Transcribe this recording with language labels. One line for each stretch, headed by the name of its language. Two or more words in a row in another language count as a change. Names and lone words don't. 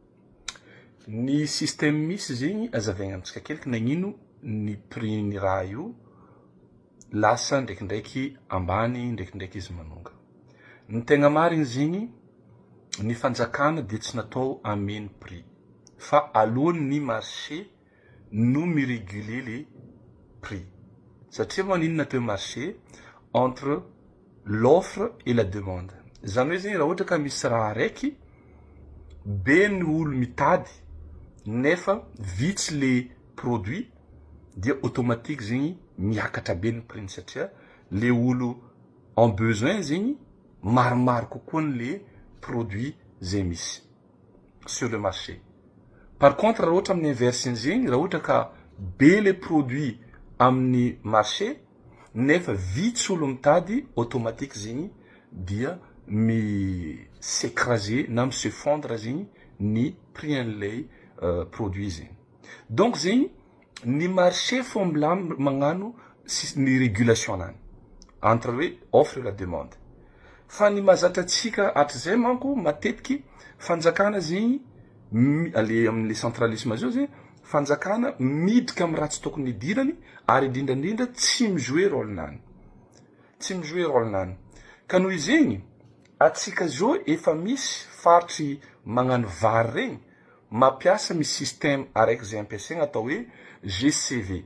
Malagasy: Ny système misy zegny azavaigna amintsika keliky nagnino ny prix ny raha io lasa ndraikindraiky ambany, ndraikindraiky izy manonga. Ny tegna marigny zegny ny fanjakana de tsy natao ameny prix fa alohan'ny marché no miréguler
French: les prix.
Malagasy: Satria manino natao
French: marché entre l'offre et la demande.
Malagasy: Zany hoe zegny raha ohatra ka misy raha araiky be ny olo mitady nefa vitsy
French: le produit
Malagasy: dia automatique zegny miakatra be ny prix satria le olo
French: en besoin
Malagasy: zegny maromaro kokoa
French: le produit
Malagasy: zay misy
French: sur le marché. Par contre
Malagasy: raha ohatra amin'ny inverse zegny, raha ohatra ka be
French: le produit
Malagasy: amin'ny marché nefa vitsy olo mitady, automatique zegny dia s'écraser na
French: se fondre
Malagasy: zegny ny prix an'ilay produit zegny. Donc zegny ny marché fomba magnano ny régulation anany entre hoe
French: offre et la demande.
Malagasy: Fa ny mazatra atsika hatrizay manko matetiky fanjakana zegny ale amin'ny centralisme zao zegny fanjakana midika amin'ny raha tsy tokony idirany ary indrindrandrindra tsy mijouer rôle nany. Tsy mijouer rôle nany. Ka noho izegny atsika zao efa misy faritry magnano vary regny mampiasa misy système araiky zay ampiasaigna atao hoe GCV.